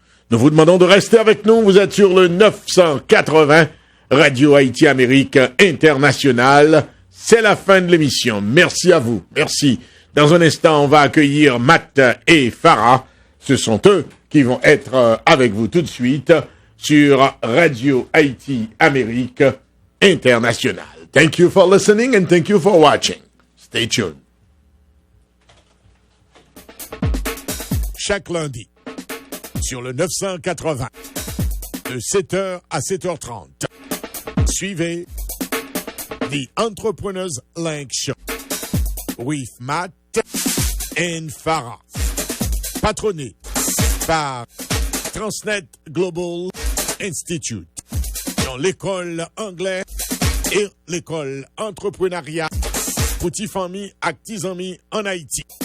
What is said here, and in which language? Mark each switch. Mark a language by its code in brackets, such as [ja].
[fr] Nous vous demandons de rester avec nous. Vous êtes sur le 980 Radio Haïti Amérique Internationale. C'est la fin de l'émission. Merci à vous. Merci. Dans un instant, on va accueillir Matt et Farah. Ce sont eux qui vont être avec vous tout de suite sur Radio Haïti Amérique Internationale. [en] Thank you for listening and thank you for watching. Stay tuned. [fr] Chaque lundi, sur le 980, de 7h à 7h30, suivez The Entrepreneurs Link Show with Matt and Farah, patronné par Transnet Global Institute, dans l'école anglaise et l'école entrepreneuriat pour tes familles et tes amis en Haïti.